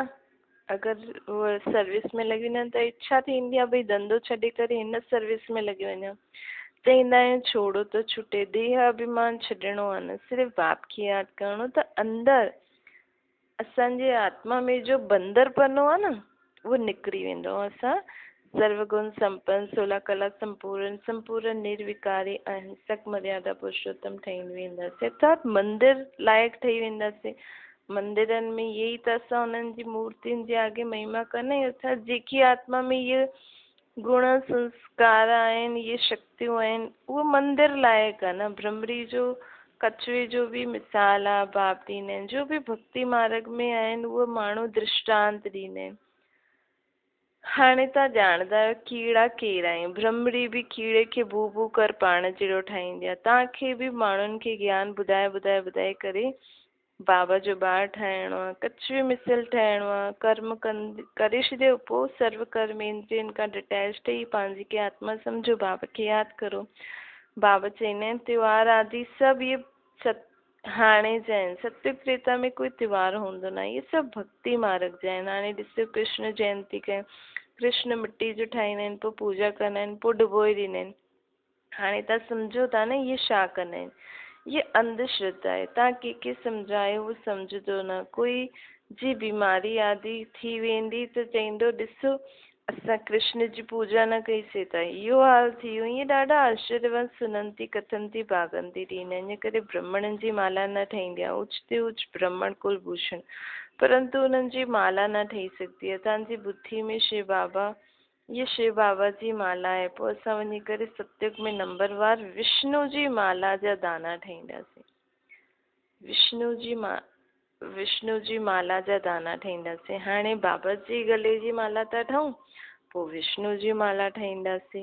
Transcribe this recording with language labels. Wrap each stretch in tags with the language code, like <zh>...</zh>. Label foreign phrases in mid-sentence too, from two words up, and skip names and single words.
<sd>अगरि उहा सर्विस में लॻी वञनि त इच्छा थींदी आहे भई धंधो छॾे करे हिन सर्विस में लॻी वञा। चईंदा आहियूं छोड़ो त छुटे, देह अभिमान छॾिणो आहे, न सिर्फ़ु बाप खे यादि करिणो। त अंदरि असांजे आत्मा में जो बंदरपनो आहे न उहो निकिरी वेंदो। असां सर्वगुण संपन्न 16 कला संपूर्ण निर्विकारी अहिंसक मर्यादा पुरुषोत्तम ठही वेंदासीं। अर्थात मंदिर लाइक़ु ठही वेंदासीं। मंदिरनि में इहे ई त असां उन्हनि जी मूर्तियुनि जे आगे महिमा कंदा आहियूं। अर्थात जेकी आत्मा में इहे गुण संस्कार आहिनि, इहे शक्तियूं आहिनि, उहो मंदिर लाइक़ु आहे न। भ्रमरी जो कछुए जो बि मिसाल आहे, बाप ॾींदा आहिनि। जो बि भक्ति मार्ग में आहिनि उहो माण्हू दृष्टांत ॾींदा आहिनि। हाणे तव्हां ॼाणंदा आहियो कीड़ा केरु आहिनि। भ्रमरी बि कीड़े खे भू भू कर पाण जहिड़ो ठाहींदी आहे। तव्हांखे बि माण्हुनि खे ज्ञान ॿुधाए करे बाबा जो ॿार ठाहिणो आहे, कछुए मिसल ठहिणो आहे। कर्म करे छॾियो, पोइ सर्व कर्म इंद्रियनि खां डिटैच ठही पंहिंजी खे आत्मा सम्झो, बाबा खे यादि करो। बाबा चईंदा आहिनि त्योहार आदि सभु इहे हाणे जा आहिनि। सत्युग त्रेता में कोई त्योहार हूंदो न आहे, इहे सभु भक्ति मार्ग जा आहिनि। हाणे ॾिसो कृष्ण जयंती कयो, कृष्ण मिट्टी जो ठाहींदा आहिनि, पोइ पूजा कंदा आहिनि, पोइ डुबोए ॾींदा आहिनि। हाणे तव्हां सम्झो था न इहे छा कंदा आहिनि? ये अंधश्रद्धा आहे। तव्हां कंहिंखे सम्झायो उहो सम्झंदो न। कोई जी बीमारी आदि थी वेंदी त चईंदो ॾिसो असां कृष्ण जी पूजा न कईसीं त इहो हाल थी वियो। ईअं ॾाढा आश्चर्यवत सुनंती कथंती भागंती ॾींदा आहिनि। इन करे ब्राह्मणनि जी माला न ठहींदी आहे। उच ते उच ब्राह्मण कुलभूषण, परंतु उन्हनि जी माला न ठही सघंदी आहे। तव्हांजी बुद्धि में शिव बाबा, ये शिव बाबा जी माला आहे। पोइ असां वञी करे सत्युग में नंबरवार विष्णु जी माला जा दाना ठाहींदासीं। विष्णु जी माला जा दाना ठाहींदासीं। हाणे बाबा जी गले जी माला था ठाहियूं, पोइ विष्णु जी माला ठाहींदासीं।</sd>